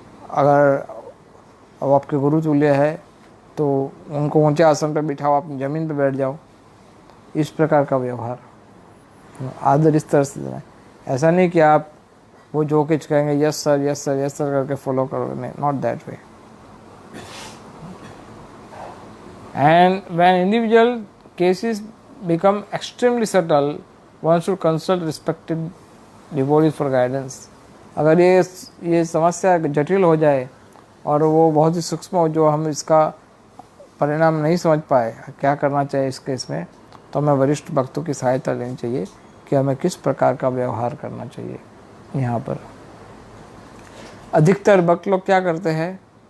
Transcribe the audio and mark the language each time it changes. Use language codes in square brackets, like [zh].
[hi] अगर अब आपके गुरु तुल्य है तो उनको ऊंचे आसन पर बिठाओ, आप ज़मीन पर बैठ जाओ। इस प्रकार का व्यवहार, आदर इस तरह से देना है। ऐसा नहीं कि आप वो जो कुछ कहेंगे [en] yes sir yes sir yes sir [hi] करके फॉलो करो, नहीं, [en] Not that way. And when individual cases become extremely subtle, one should consult respected devotees for guidance. [hi] अगर ये समस्या जटिल हो जाए और वो बहुत ही सूक्ष्म हो, जो हम इसका परिणाम नहीं समझ पाए क्या करना चाहिए इस केस में, तो हमें वरिष्ठ भक्तों की सहायता लेनी चाहिए कि हमें किस प्रकार का व्यवहार करना चाहिए। यहाँ पर अधिकतर भक्त लोग क्या करते हैं